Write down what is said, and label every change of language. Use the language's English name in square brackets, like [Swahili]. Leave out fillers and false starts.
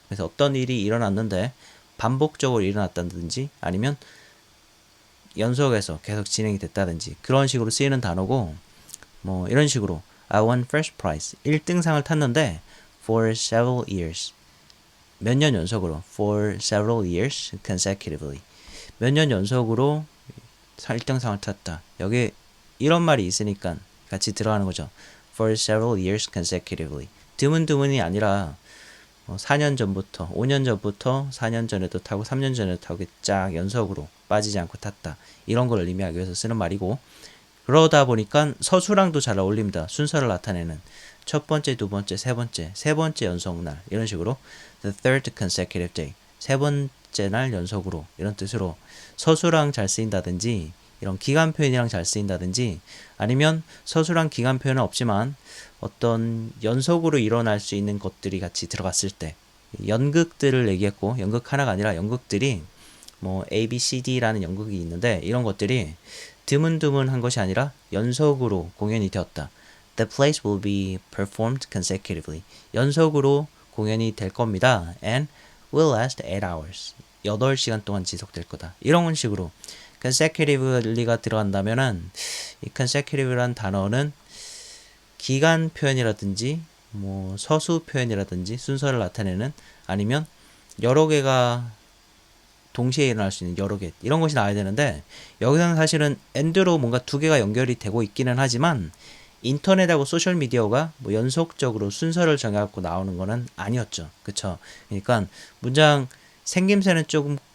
[Korean] 그래서 어떤 일이 일어났는데 반복적으로 일어났다든지, 아니면 연속해서 계속 진행이 됐다든지, 그런 식으로 쓰이는 단어고, 뭐 이런 식으로 [English] I won first prize, [Korean] 1등상을 탔는데 [English] for several years, [Korean] 몇 년 연속으로, [English] for several years consecutively, [Korean] 몇 년 연속으로 1등상을 탔다. 여기 이런 말이 있으니까 같이 들어가는 거죠. [English] for several years consecutively. [Korean] 드문드문이 아니라 4년 전부터, 5년 전부터 4년 전에도 타고 3년 전에도 타고 쫙 연속으로 빠지지 않고 탔다. 이런 걸 의미하기 위해서 쓰는 말이고, 그러다 보니까 서술랑도 잘 어울립니다. 순서를 나타내는 첫 번째, 두 번째, 세 번째 연속 날, 이런 식으로 [English] the third consecutive day, [Korean] 세 번째 날 연속으로, 이런 뜻으로 서술랑 잘 쓰인다든지, 이런 기간 표현이랑 잘 쓰인다든지, 아니면 서술랑 기간 표현은 없지만 어떤 연속으로 일어날 수 있는 것들이 같이 들어갔을 때, 연극들을 얘기했고, 연극 하나가 아니라 연극들이 뭐 A, B, C, D라는 연극이 있는데, 이런 것들이 드문드문한 것이 아니라 연속으로 공연이 되었다. [English] The plays will be performed consecutively. [Korean] 연속으로 공연이 될 겁니다. [English] And will last 8 hours. [Korean] 8시간 동안 지속될 거다. 이런 식으로 consecutivelly가 들어간다면은, 이 consecutive란 단어는 기간 표현이라든지 뭐 서수 표현이라든지 순서를 나타내는, 아니면 여러 개가 동시에 일어날 수 있는 여러 개, 이런 것이 나와야 되는데, 여기서는 사실은 and로 뭔가 두 개가 연결이 되고 있기는 하지만 인터넷하고 소셜미디어가 뭐 연속적으로 순서를 정해갖고 나오는 거는 아니었죠. 그쵸? 그러니까 문장 생김새는 조금